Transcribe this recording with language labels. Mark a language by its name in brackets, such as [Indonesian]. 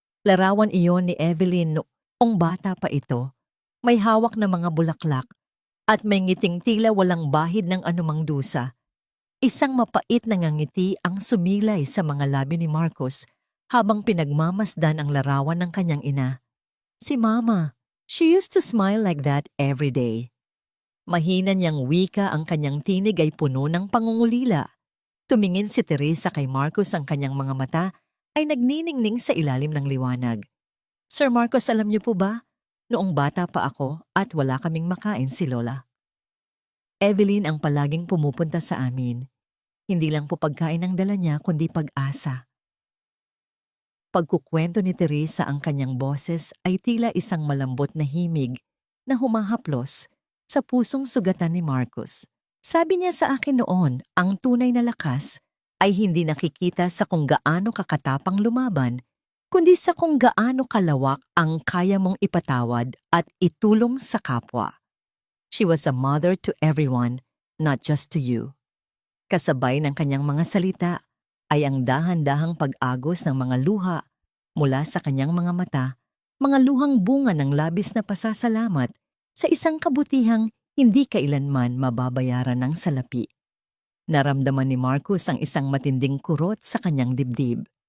[Filipino] Larawan iyon ni Evelyn noong bata pa ito. May hawak na mga bulaklak at may ngiting tila walang bahid ng anumang dusa. Isang mapait na ngiti ang sumilay sa mga labi ni Marcus habang pinagmamasdan ang larawan ng kanyang ina. [English] Si Mama, she used to smile like that every day. [Filipino] Mahina niyang wika, ang kanyang tinig ay puno ng pangungulila. Tumingin si Teresa kay Marcus, ang kanyang mga mata ay nagniningning sa ilalim ng liwanag. Sir Marcos, alam niyo po ba? Noong bata pa ako at wala kaming makain si Lola. Evelyn ang palaging pumupunta sa amin. Hindi lang po pagkain ang dala niya kundi pag-asa. Pagkukwento ni Teresa ang kanyang boses ay tila isang malambot na himig na humahaplos sa pusong sugatan ni Marcos. Sabi niya sa akin noon, ang tunay na lakas ay hindi nakikita sa kung gaano kakatapang lumaban, kundi sa kung gaano kalawak ang kaya mong ipatawad at itulong sa kapwa. [English] She was a mother to everyone, not just to you. [Filipino] Kasabay ng kanyang mga salita ay ang dahan-dahang pag-agos ng mga luha mula sa kanyang mga mata, mga luhang bunga ng labis na pasasalamat sa isang kabutihang hindi kailanman mababayaran ng salapi. Naramdaman ni Marcos ang isang matinding kurot sa kanyang dibdib.